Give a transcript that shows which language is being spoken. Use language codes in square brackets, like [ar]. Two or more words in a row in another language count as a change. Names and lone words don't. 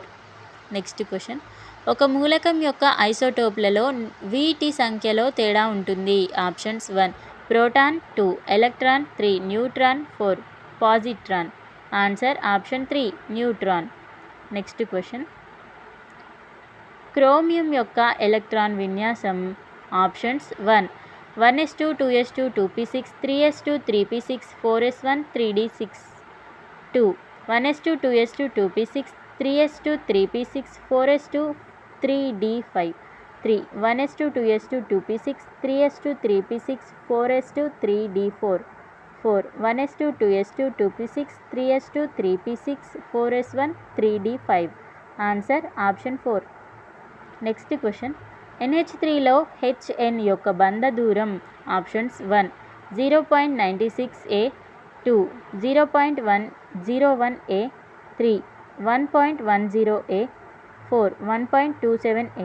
[en] next question, [te] ఒక మూలకం యొక్క ఐసోటోప్లలో వీటి సంఖ్యలో తేడా ఉంటుంది. [en] Options 1 proton, 2 electron, 3 neutron, 4 positron. Answer option 3 neutron. next question, [te] క్రోమియం యొక్క ఎలక్ట్రాన్ విన్యాసం. [en] ఆప్షన్స్ 1 1s2 2s2 2p6 3s2 3p6 4s1 3d6, 2 1s2 2s2 2p6 3s2 3p6 4s2 3d5, 3 1s2 2s2 2p6 3s2 3p6 4s2 3d4, 4 1s2 2s2 2p6 3s2 3p6 4s1 3d5. answer option [te] 4. [en] next question, [te] NH3లో HN యొక్క బంధ దూరం. [en] ఆప్షన్స్ 1 0.96 A, 2 0.101 A, 3 1.10 A, 4 1.27 A.